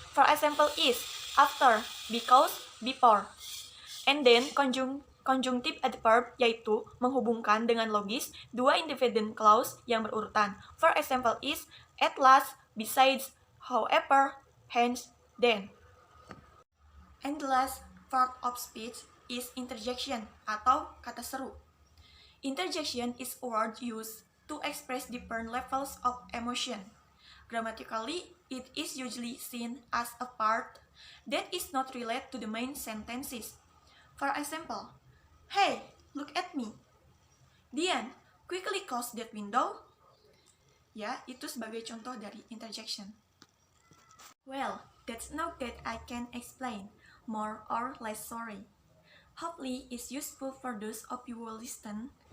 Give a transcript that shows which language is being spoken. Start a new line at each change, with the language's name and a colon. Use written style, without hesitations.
English: For example is, after, because, before. And then
Indonesian: conjunctive adverb yaitu menghubungkan dengan logis dua independent clause yang berurutan.
English: For example is, at last, besides, however, hence, then. And the last part of speech is interjection
Indonesian: atau kata seru.
English: Interjection is a word used to express different levels of emotion. Grammatically, it is usually seen as a part that is not related to the main sentences. For example, hey, look at me. Dian, quickly close that window.
Indonesian: Ya, itu sebagai contoh dari interjection.
English: Well, that's not that I can explain, more or less sorry. Hopefully it's useful for those of you who will listen.